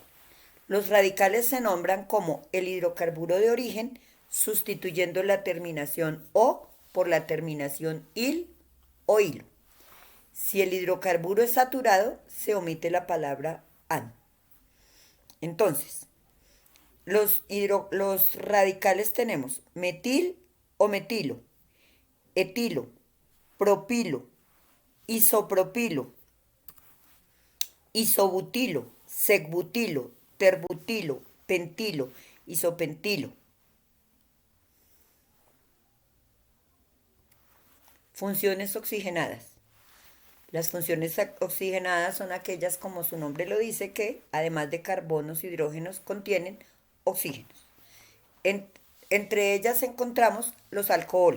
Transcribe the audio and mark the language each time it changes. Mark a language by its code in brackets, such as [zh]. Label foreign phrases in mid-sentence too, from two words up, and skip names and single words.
[es] Los radicales se nombran como el hidrocarburo de origen, sustituyendo la terminación O por la terminación IL o hilo. Si el hidrocarburo es saturado, se omite la palabra AN. Entonces, los radicales tenemos metil o metilo, etilo, propilo, isopropilo, isobutilo, secbutilo, terbutilo, pentilo, isopentilo. Funciones oxigenadas. Las funciones oxigenadas son aquellas, como su nombre lo dice, que además de carbonos y hidrógenos contienen oxígenos. En- Entre ellas encontramos los alcoholes.